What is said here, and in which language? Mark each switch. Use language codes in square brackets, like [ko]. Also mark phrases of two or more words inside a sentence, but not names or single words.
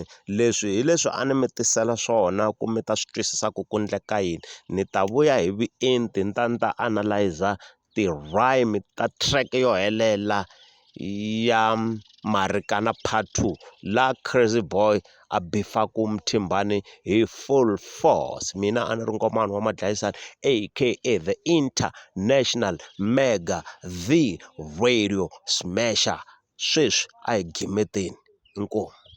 [ts] leswi hi leswi a ni mi tisela swona ku mi ta swi twisisa ku endleka yini ni ta vuya hi vuenti ni ta analyzer ti-rhyme ta track yo helela ya Marikana Part 2 la Crazy Boy a bifaku Mthimbani hi [en] full force [ts] mina a ni ri ngomani wa madlayisani aka [en] the international mega the radio smasher [ts] sweswi a hi gimeteni inkomu